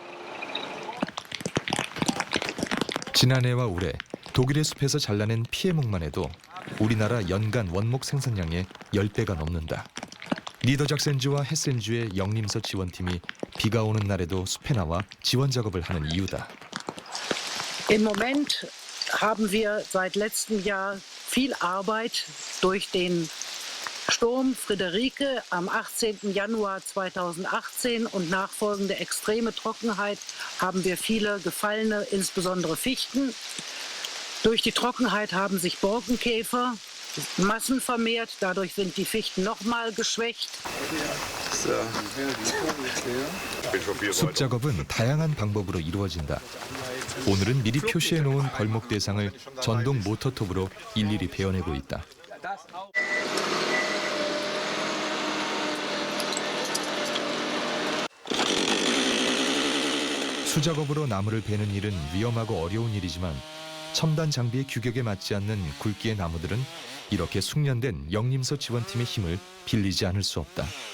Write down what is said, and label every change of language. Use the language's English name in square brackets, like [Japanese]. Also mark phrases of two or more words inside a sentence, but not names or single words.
[Korean] 지난해와 올해 독일의 숲에서 잘라낸 피해목만 해도 우리나라 연간 원목 생산량의 10배가 넘는다. 니더작센주와 헤센주의 영림서 지원팀이 비가 오는 날에도 숲에 나와 지원 작업을 하는 이유다. [German] Im Moment haben wir seit letztem Jahr viel Arbeit durch den Sturm Friederike am 18. Januar 2018 und nachfolgende extreme Trockenheit haben wir viele gefallene, insbesondere Fichten. Durch die Trockenheit haben sich Borkenkäfer Massen vermehrt, dadurch sind die Fichten nochmal geschwächt. [Korean] 숲 작업은 다양한 방법으로 이루어진다. 오늘은 미리 표시해 놓은 벌목 대상을 전동 모터톱으로 일일이 베어내고 있다. 수작업으로 나무를 베는 일은 위험하고 어려운 일이지만 첨단 장비의 규격에 맞지 않는 굵기의 나무들은 이렇게 숙련된 영림서 지원팀의 힘을 빌리지 않을 수 없다.